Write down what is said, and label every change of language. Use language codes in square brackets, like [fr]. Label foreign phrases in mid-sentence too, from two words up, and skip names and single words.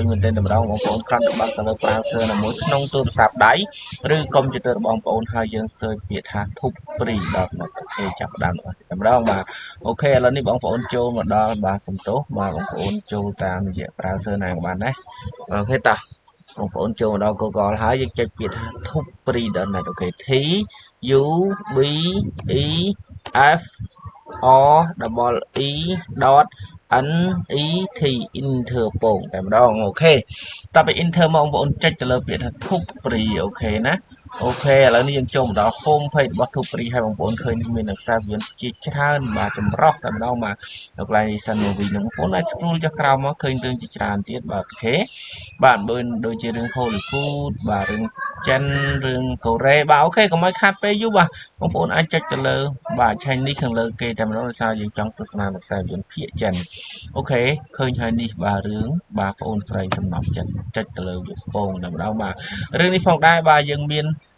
[km] មែនទែនតម្រងបងប្អូនគ្រាន់តែបើកទៅលើ browser ណាមួយក្នុងទូរស័ព្ទដៃឬកុំព្យូទ័ររបស់បងប្អូនហើយយើង search ពាក្យថាធុកព្រីដល់អូខេចាប់ផ្ដើមតម្រងបាទអូខេឥឡូវនេះបងប្អូនចូលមកដល់បាទសំទោសបាទបងប្អូនចូលតាមរយៈ browser ណាក៏បានដែរអូខេតាបងប្អូនចូលមកដល់ Google ហើយយើងចុចពាក្យថា thupri.net អូខេ T U B E F O E N E T Interpol តែម្ដងអូខេតទៅ Inter មកបងប្អូនចុចទៅលើពាក្យថាធុកព្រីអូខេណាអូខេឥឡូវនេះយើងចូលមកដល់ [en] home page [km] របស់ធុកព្រី ហើយបងប្អូនឃើញមានខ្សែភាពយន្តជាច្រើនបាទចម្រុះតែម្ដងបាទនៅកន្លែង [en] Recent Movie [km] នឹងបងប្អូនអាច scroll ចុះក្រោមមកឃើញរឿងជាច្រើនទៀតបាទអូខេបាទដូចជារឿង Hollywood បាទរឿងចិនរឿងកូរ៉េបាទអូខេកុំឲ្យខាត់ពេលយូរបាទបងប្អូនអាចចុចទៅលើបាទ Chinese ខាងលើគេតែម្ដងដោយសារយើងចង់ទស្សនាខ្សែភាពយន្តភាគចិនអូខេឃើញហើយនេះបាទរឿងបាទប្អូនស្រីសំណប់ចិត្តចុចទៅលើវាពងតែម្ដងបាទរឿងនេះផងដែរបាទយើងមាន